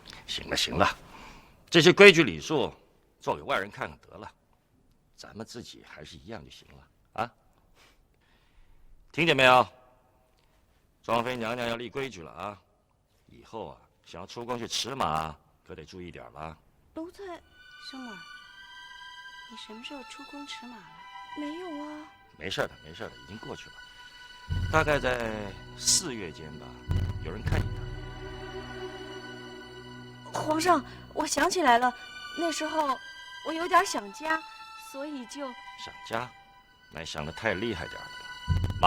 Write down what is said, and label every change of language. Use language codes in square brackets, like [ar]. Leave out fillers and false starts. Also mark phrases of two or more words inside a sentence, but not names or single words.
[zh] 行了行了，這些規矩禮數做給外人看看得了，咱們自己還是一樣就行了啊。聽見沒有？莊妃娘娘要立規矩了啊！以後啊，想要出宮去騎馬，可得注意點了。奴才，舒沫兒，你什麼時候出宮騎馬了？沒有啊。沒事的，沒事的，已經過去了。大概在4月間吧，有人看你的。皇上，我想起來了，那時候我有點想家，所以就想家，那想得太厲害點了吧？